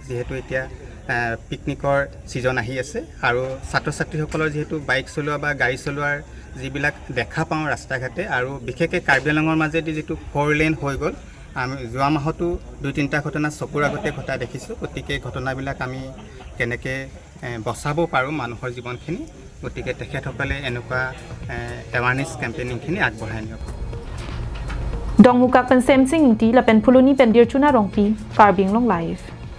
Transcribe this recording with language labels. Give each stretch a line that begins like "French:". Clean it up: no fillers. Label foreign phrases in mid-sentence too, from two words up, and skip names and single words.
Assamese: যিহেতু এতিয়া
English: picnic season
Assamese: আহি আছে আৰু ছাত্ৰ ছাত্ৰীসকলৰ যিহেতু বাইক চলোৱা বা গাড়ী চলোৱাৰ যিবিলাক দেখা পাওঁ ৰাস্তা ঘাটে আৰু বিশেষকৈ কাৰ্বি আংলঙৰ মাজেদি যিটো 4 লেন হৈ গ'ল আমি যোৱা মাহতো 2-3টা ঘটনা চকুৰ আগতে ঘটা দেখিছোঁ গতিকে ঘটনাবিলাক আমি কেনেকৈ বচাব পাৰোঁ মানুহৰ জীৱনখিনি গতিকে তেখেতসকলে এনেকুৱা
English: awareness campaigning
Assamese: আগবঢ়াই নিয়ক
Karbi: Dongmukak pen Samsing Ingti lapen phuluni pen dirchuna rongpi Karbi Anglong live